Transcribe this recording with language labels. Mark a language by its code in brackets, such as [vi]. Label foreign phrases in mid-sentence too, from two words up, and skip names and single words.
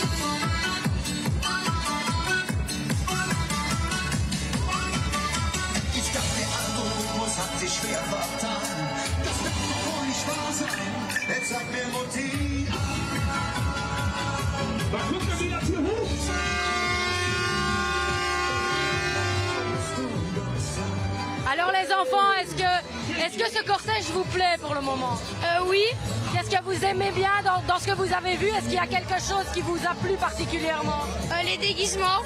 [de] Ich dachte, der Algorithmus hat sich schwer vertan. Das wird doch wohl nicht wahr sein. Jetzt sag mir Mutti. Da kommt er wieder zu hoch. [fr] Alors les enfants, est-ce que ce cortège vous plaît pour le moment? Oui. Qu'est-ce que vous aimez bien dans ce que vous avez vu? Est-ce qu'il y a quelque chose qui vous a plu particulièrement? Les déguisements.